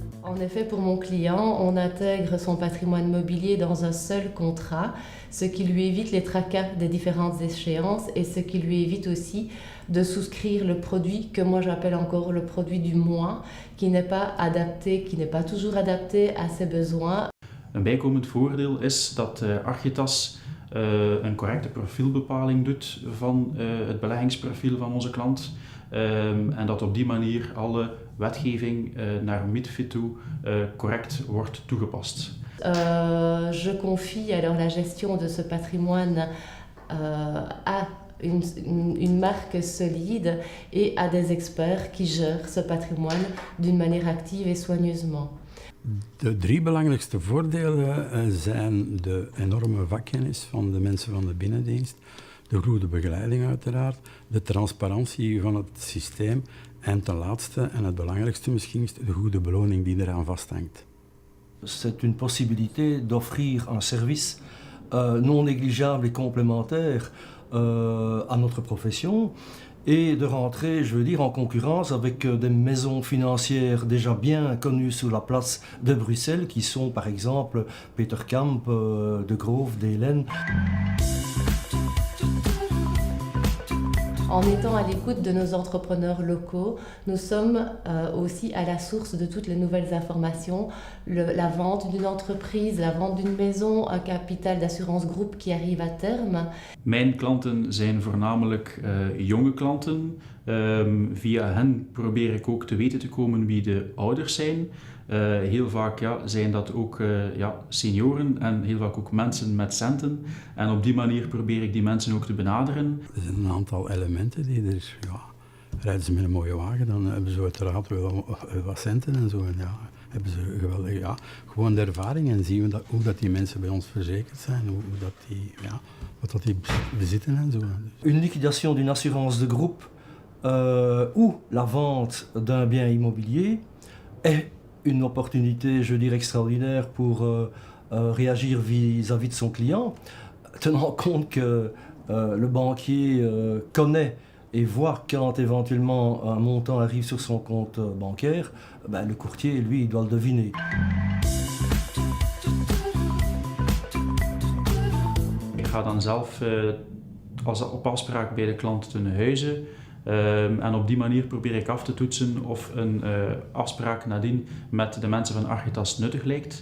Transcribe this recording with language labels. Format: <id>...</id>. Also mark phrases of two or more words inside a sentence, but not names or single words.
<fr>En effet, pour mon client, on intègre son patrimoine mobilier dans un seul contrat, ce qui lui évite les tracas des différentes échéances et ce qui lui évite aussi de souscrire le produit que moi j'appelle encore le produit du mois, qui n'est pas adapté, qui n'est pas toujours adapté à ses besoins.</fr> <nl>Een bijkomend voordeel is dat Architas een correcte profielbepaling doet van het beleggingsprofiel van onze klant. En dat op die manier alle wetgeving naar MiFID toe correct wordt toegepast.</nl> <fr>Je confie alors la gestion de ce patrimoine à une marque solide et à des experts qui gèrent ce patrimoine d'une manière active et soigneusement.</fr> <nl>De 3 belangrijkste voordelen zijn de enorme vakkennis van de mensen van de binnendienst, de goede begeleiding uiteraard, de transparantie van het systeem en ten laatste, en het belangrijkste misschien, is de goede beloning die eraan vasthangt.</nl> <fr>C'est une possibilité d'offrir un service non négligeable et complémentaire à notre profession et de rentrer, je veux dire, en concurrence avec des maisons financières déjà bien connues sur la place de Bruxelles, qui sont par exemple Peterkamp, De Groof, Delen. En étant à l'écoute de nos entrepreneurs locaux, nous sommes aussi à la source de toutes les nouvelles informations, la vente d'une entreprise, la vente d'une maison, un capital d'assurance groupe qui arrive à terme.</fr> <nl>Mijn klanten zijn voornamelijk jonge klanten. Via hen probeer ik ook te weten te komen wie de ouders zijn. Heel vaak zijn dat ook senioren en heel vaak ook mensen met centen. En op die manier probeer ik die mensen ook te benaderen. Er zijn een aantal elementen die er, rijden ze met een mooie wagen, dan hebben ze uiteraard wel wat centen en zo. En hebben ze geweldig, gewoon de ervaring en zien we hoe dat die mensen bij ons verzekerd zijn, wat dat die bezitten en zo.</nl> <fr>Une liquidation d'une assurance de groupe ou la vente d'un bien immobilier est une opportunité, je dirais, extraordinaire pour réagir vis-à-vis de son client, tenant compte que le banquier connaît et voit quand éventuellement un montant arrive sur son compte bancaire, le courtier, lui, il doit le deviner.</fr> <nl>Ik ga dan zelf op afspraak bij de klant ten huize. En op die manier probeer ik af te toetsen of een afspraak nadien met de mensen van Architas nuttig lijkt.</nl>